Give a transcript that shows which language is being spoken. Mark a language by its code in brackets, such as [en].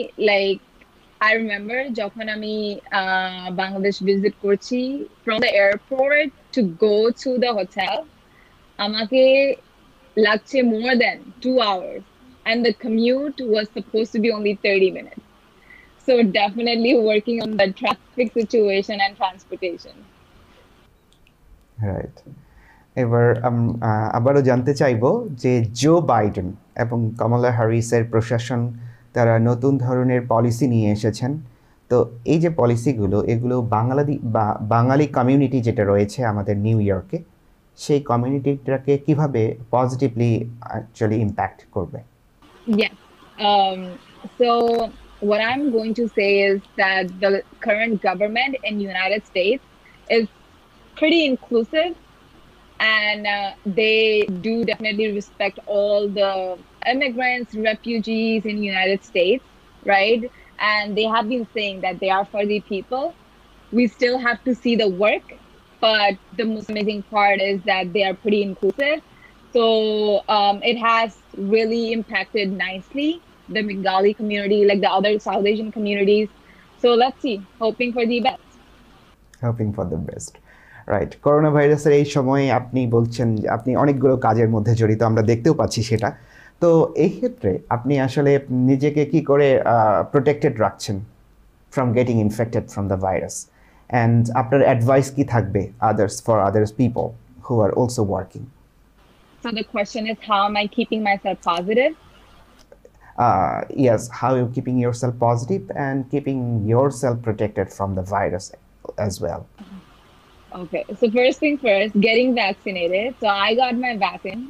[en] Like, I remember [bn] যখন আমি Bangladesh visit করছি, [en] from the airport to go to the hotel, [bn] আমাকে লাগছে [en] more than 2 hours, and the commute was supposed to be only 30 minutes. So definitely working on the traffic situation and transportation. Right. [bn] এবার আবারও জানতে চাইবো যে Joe Biden এবং কমলা হ্যারিসের প্রশাসন তারা নতুন ধরনের পলিসি নিয়ে এসেছেন। তো এই যে পলিসিগুলো, এগুলো বাঙালি কমিউনিটি যেটা রয়েছে আমাদের নিউ ইয়র্কে, সেই কমিউনিটিটাকে কিভাবে পজিটিভলি অ্যাকচুয়ালি ইম্প্যাক্ট করবে? [en] Yes. So what I'm going to say is that the current government in the United States is pretty inclusive, and they do definitely respect all the immigrants, refugees in the United States, right? And they have been saying that they are for the people. We still have to see the work, but the most amazing part is that they are pretty inclusive. So it has really impacted nicely the Bengali community, like the other South Asian communities. So let's see, hoping for the best. Hoping for the best. Right. [bn] Corona ভাইরাসের এই সময়ে আপনি বলছেন যে আপনি অনেকগুলো কাজের মধ্যে জড়িত, আমরা দেখতেও পাচ্ছি সেটা। তো এই ক্ষেত্রে আপনি আসলে নিজেকে কি করে প্রোটেক্টেড রাখছেন [en] from getting infected from the virus, [bn] and আপনার অ্যাডভাইস কি থাকবে [en] Others people who are also working? So the question is, how am I keeping myself positive? Yes, how are you keeping yourself positive and keeping yourself protected from the virus as well? Okay, so first thing first, getting vaccinated. So I got my vaccine.